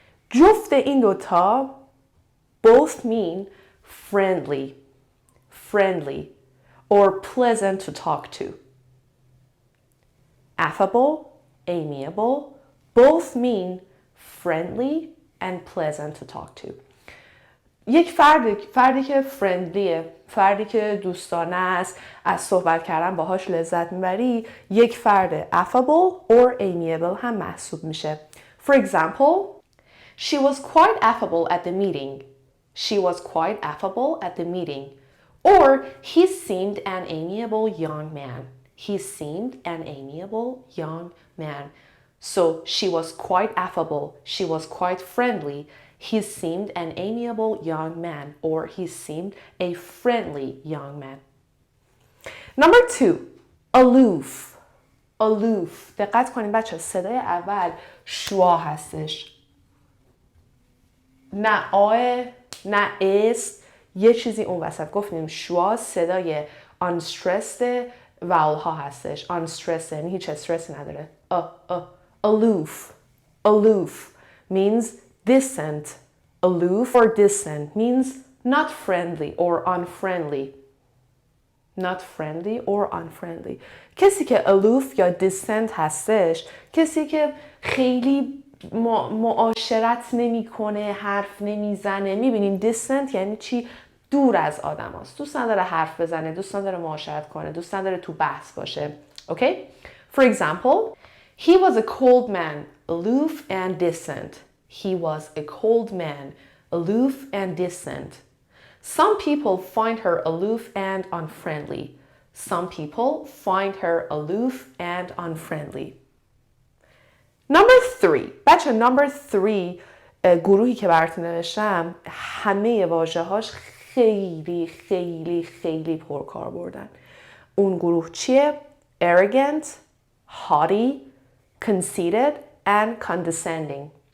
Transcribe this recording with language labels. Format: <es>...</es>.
<en>جفت این دوتا both mean friendly, friendly or pleasant to talk to. Affable, amiable both mean friendly and pleasant to talk to.</en> <fa>یک فردی که فرندلیه، فردی که دوستانه است، از صحبت کردن باهاش لذت میبری، یک فرد affable or amiable هم محسوب میشه.</fa> <en>For example, she was quite affable at the meeting. She was quite affable at the meeting. Or he seemed an amiable young man. He seemed an amiable young man. So she was quite affable. She was quite friendly. He seemed an amiable young man. Or he seemed a friendly young man. Number 2. Aloof. Aloof.</en> <fa>دقت کنید بچه، صدای اول شوا هستش. نه آه، نه است، یه چیزی اون وسط. گفتیم شوا صدای unstressed واول ها هستش. unstressed یعنی هیچ استرسی نداره.</fa> <en>Aloof. Aloof means distant. Aloof or distant means not friendly or unfriendly. Not friendly or unfriendly.</en> <fa>کسی که aloof یا distant هستش، کسی که خیلی معاشرت نمیکنه، حرف نمیزنه. میبینیم distant یعنی چی؟ دور از آدم هست. دوست نداره حرف بزنه، دوست نداره معاشرت کنه، دوست نداره تو بحث باشه.</fa> <en>Okay? For example, he was a cold man, aloof and distant. He was a cold man, aloof and distant. Some people find her aloof and unfriendly. Some people find her aloof and unfriendly. Number 3.</en> <fa>بچه number 3 گروهی که براتون نوشتم همه واژه‌هاش خیلی خیلی خیلی پرکار بردن.</fa> <en>اون گروه چیه؟ Arrogant, haughty, conceited and condescending.</en>